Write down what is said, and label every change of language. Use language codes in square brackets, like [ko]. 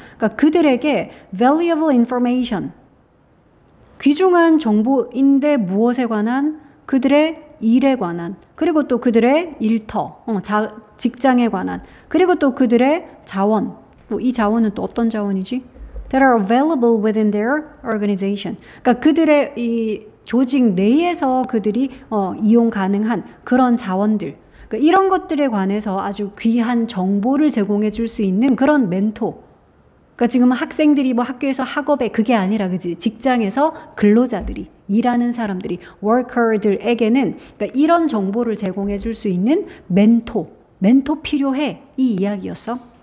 [ko] 그러니까 그들에게 [en] valuable information, [ko] 귀중한 정보인데 무엇에 관한? 그들의 일에 관한, 그리고 또 그들의 일터, 직장에 관한, 그리고 또 그들의 자원. 이 자원은 또 어떤 자원이지? [en] That are available within their organization. [ko] 그러니까 그들의 이 조직 내에서 그들이 이용 가능한 그런 자원들. 그러니까 이런 것들에 관해서 아주 귀한 정보를 제공해 줄 수 있는 그런 멘토. 그러니까 지금 학생들이 뭐 학교에서 학업에 그게 아니라, 그지? 직장에서 근로자들이, 일하는 사람들이, 워커들에게는 그러니까 이런 정보를 제공해 줄 수 있는 멘토 필요해, 이 이야기였어.